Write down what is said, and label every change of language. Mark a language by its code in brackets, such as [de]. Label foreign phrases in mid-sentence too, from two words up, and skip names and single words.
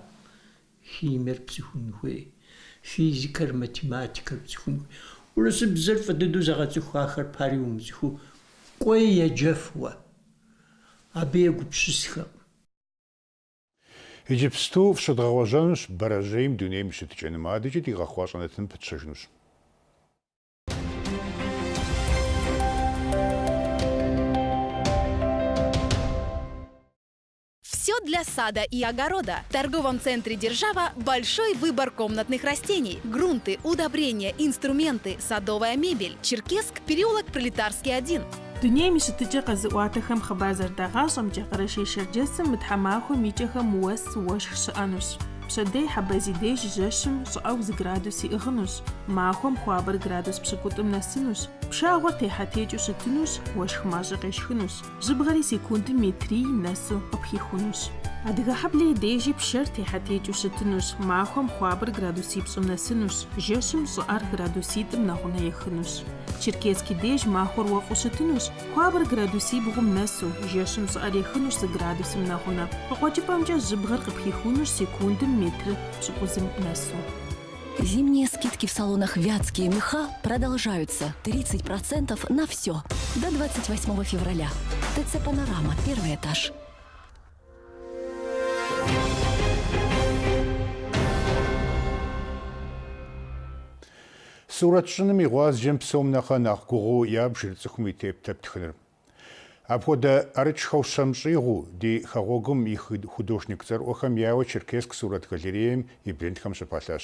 [kbd] Химиер пцӀыхун хуей, физикэр, математикэр пцӀыхун хуей. Урысыбзэр фӀы дыдэу зэгъэцӀыхухахэр пари умыцӀыхуу кӀуей еджэфуэ. Абы егупсысхэкъым. Иджыпсту фщыдгъэгъуэжьэнущ бэрэжьейм дунейм щытыкӀэным адэкӀэ ди гъэхъуащӀэнэтын пытщэжынущ. [ru] Все для сада и огорода. В торговом центре «Держава» большой выбор комнатных растений. Грунты, удобрения, инструменты, садовая мебель. Черкесск, переулок Пролетарский 1. دنيا مش تجي قزقواتهم خبازر دغاشم جقرشي شرجسم متحماخو ميجيهم وس وش شأنوش. [kbd] Пшэдей хьэбэзи деж жэщым щӀыӀэу 2 градус иӀыгъынущ, махуэм хуабэр градус пщыкӏутӏым нэсынущ, пшагъуэр техьэтекӀыу щытынущ, уэшх мащӀэ къешхынущ, жьыбгъэри секундым метрий нэсу къыпхихунущ. Адыгэ хьэблэ и дежи пшэр техьэтекӀыу щытынущ, махуэм хуабэр градусипщӏым нэсынущ, жэщым щӀыӀэр градуситӏым нэгъунэ ехынущ. Черкески деж махуэр уэфӀу щытынущ, хуабэр градусибгъум нэсу, жэщым щӀыӀэр ехынущ 2 градусым нэгъунэ. КъыкъуэкӀыпӀэмкӀэ жьыбгъэр къыпхихунущ секундым метр пщыкӏузым нэсу. [ru] Зимние скидки в салонах «Вятские меха» продолжаются. 30% на все. До 28 февраля. ТЦ «Панорама», 1-й этаж. [kbd] Суратчыным игъуазджэм псом нэхъэ нэхъ гугъу ябжыр цӏыхум и тептэ птхыныр. Апхуэдэ ӏэрыкӏхэу щэмщӏигъу ди хэгъуэгум и художник цӏэрыӏуэхэм яуэ Черкесск сурэт галереем и брендхэм щыпэлъащ.